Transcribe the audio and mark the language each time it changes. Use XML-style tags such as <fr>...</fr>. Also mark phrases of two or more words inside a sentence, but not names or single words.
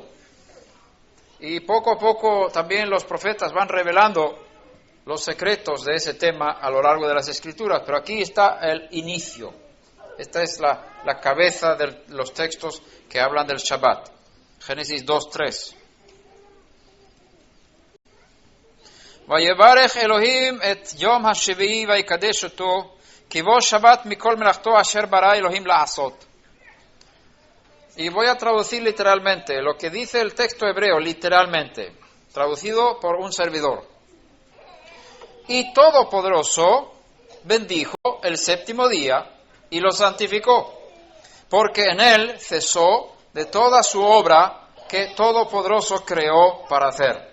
<es>Y poco a poco también los profetas van revelando los secretos de ese tema a lo largo de las Escrituras, pero aquí está el inicio. Esta es la cabeza de los textos que hablan del Shabbat. Génesis 2:3.</es> <he>ויברך אלהים את יום השביעי ויקדש אתו כי בו שבת מכל מלאכתו אשר ברא אלהים לעשות.</he> <es>Y voy a traducir literalmente lo que dice el texto hebreo, literalmente, traducido por un servidor. Y Todopoderoso bendijo el séptimo día y lo santificó, porque en él cesó de toda su obra que Todopoderoso creó para hacer.</es>